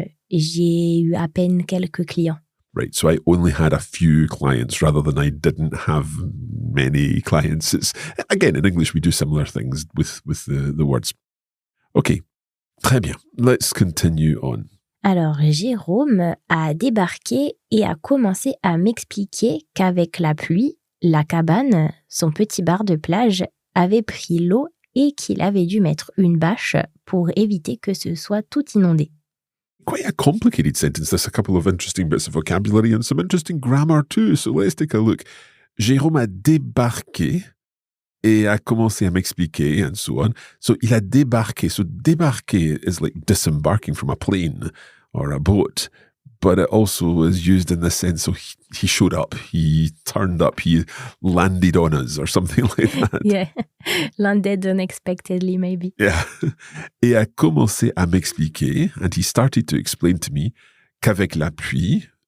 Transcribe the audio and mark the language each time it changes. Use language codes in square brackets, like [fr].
[fr] J'ai eu à peine quelques clients. [en] Right, so I only had a few clients rather than I didn't have many clients. It's, again, in English, we do similar things with the words. Okay, [fr] très bien. [en] Let's continue on. [fr] Alors, Jérôme a débarqué et a commencé à m'expliquer qu'avec la pluie, la cabane, son petit bar de plage, avait pris l'eau et qu'il avait dû mettre une bâche pour éviter que ce soit tout inondé. [en] Quite a complicated sentence. There's a couple of interesting bits of vocabulary and some interesting grammar too. So let's take a look. [fr] Jérôme a débarqué et a commencé à m'expliquer [en] and so on. [fr] So il a débarqué. [en] So débarquer is like disembarking from a plane or a boat, but it also is used in the sense, so he showed up, he turned up, he landed on us or something like that. Yeah, landed unexpectedly maybe. Yeah. [fr] Et a commencé à m'expliquer, [en] and he started to explain to me [fr] qu'avec la pluie,